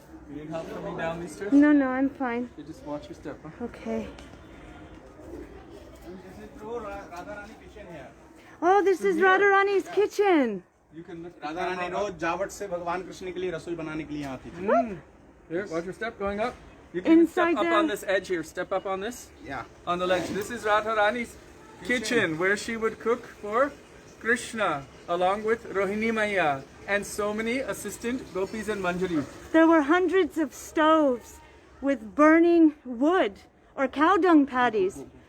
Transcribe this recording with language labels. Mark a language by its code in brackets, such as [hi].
[en] You need help coming down these stairs? No, I'm fine. You just watch your step, huh? Okay. This is true Radharani kitchen here. Oh, this is Radharani's kitchen. You can look. [hi] Radharani रोज जावट से भगवान कृष्ण के लिए रसोई बनाने के लिए आती थी. [en] Here, watch your step going up. You can Inside step up there. on this edge here. Step up on this. Yeah. On the ledge. This is Radharani's kitchen where she would cook for Krishna along with Rohini Maya and so many assistant gopis and manjaris. There were hundreds of stoves with burning wood or cow dung patties.